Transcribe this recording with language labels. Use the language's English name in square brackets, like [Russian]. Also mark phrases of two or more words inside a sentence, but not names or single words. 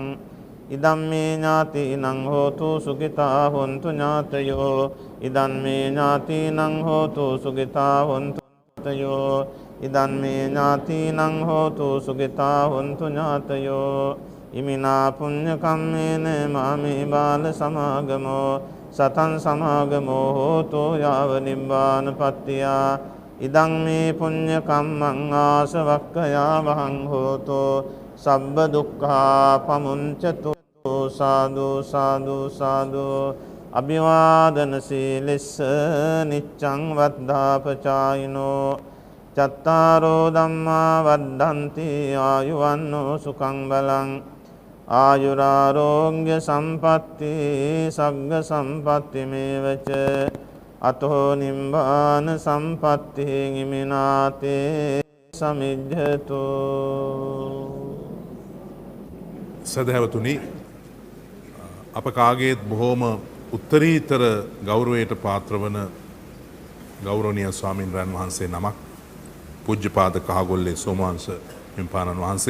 [Pali] ඉදම්මේ ඥාතිනං හෝතු සුඛිතා හොන්තු ඥාතයෝ. ඉදම්මේ ඥාතිනං හෝතු සුඛිතා හොන්තු ඥාතයෝ. ඉදම්මේ ඥාතිනං හෝතු සුඛිතා හොන්තු ඥාතයෝ. ඉමිනා පුඤ්ඤ කම්මේන මාමේ බාල සමාගමෝ සතං සමාගමෝ හෝතු යාව නිබ්බානපත්තියා. ඉදං මේ පුඤ්ඤ කම්මං ආසවක්ඛයා වහං හෝතු සබ්බ දුක්ඛා පමුංචතු. [Sinhala] සාදු සාදු සාදු. [Pali] අභිවාදන සීලස්ස නිච්ඡං වද්ධාපචායිනෝ චත්තාරෝ ධම්මා වද්ධන්ති ආයුවන්නෝ සුඛං බලං. ආයුරාරෝග්‍ය සම්පatti සග්ග සම්පatti මේවච අතෝ නිම්බාන සම්පatti ඉමිනාතේ සමිජ්ජතු. [Sinhala] සදහැවතුනි, අප කාගේත් බොහෝම උත්තරීතර ගෞරවයට පාත්‍රවන ගෞරවනීය ස්වාමීන්ද්‍රයන් වහන්සේ නමක් පූජ්‍යපාද කහගොල්ලේ සෝමවංශ හිමිපාණන් වහන්සේ.